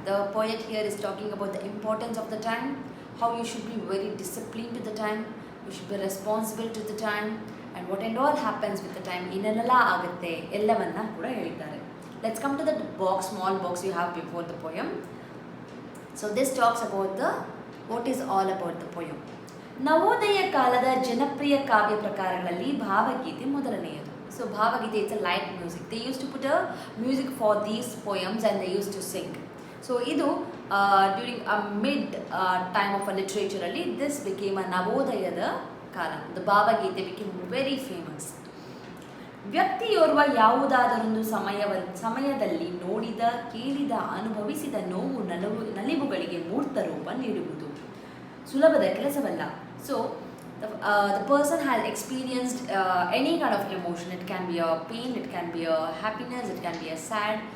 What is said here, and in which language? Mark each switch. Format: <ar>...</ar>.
<en>The poet here is talking about the importance of the time, how you should be very disciplined to the time, you should be responsible to the time, and what and all happens with the time,</en> <kn>innella agutte ellavanna kuda helidare.</kn> <en>Let's come to the box, small box you have before the poem. So this talks about what is all about the poem.</en> <kn>Navodaya ಕಾಲದ ಜನಪ್ರಿಯ ಕಾವ್ಯ ಪ್ರಕಾರಗಳಲ್ಲಿ ಭಾವಗೀತೆ ಮೊದಲನೆಯದು.</kn> <en>So</en> <kn>ಭಾವಗೀತೆ,</kn> <en>it's a light music. They used to put a music for these poems and they used to sing. So</en> <kn>ಇದು</kn> <en>during a mid time of a literature ಅಲ್ಲಿ this became a ನವೋದಯದ ಕಾಲ. The ಭಾವಗೀತೆ became very famous.</en> <kn>ವ್ಯಕ್ತಿಯೋರ್ವ ಯಾವುದಾದರೊಂದು ಸಮಯದಲ್ಲಿ ನೋಡಿದ, ಕೇಳಿದ, ಅನುಭವಿಸಿದ ನೋವು ನಲಿವುಗಳಿಗೆ ಮೂರ್ತ ರೂಪ ನೀಡುವುದು ಸುಲಭದ ಕೆಲಸವಲ್ಲ.</kn> <en>So the person has experienced any kind of emotion. It can be a pain, it can be a happiness, it can be a sad.</en>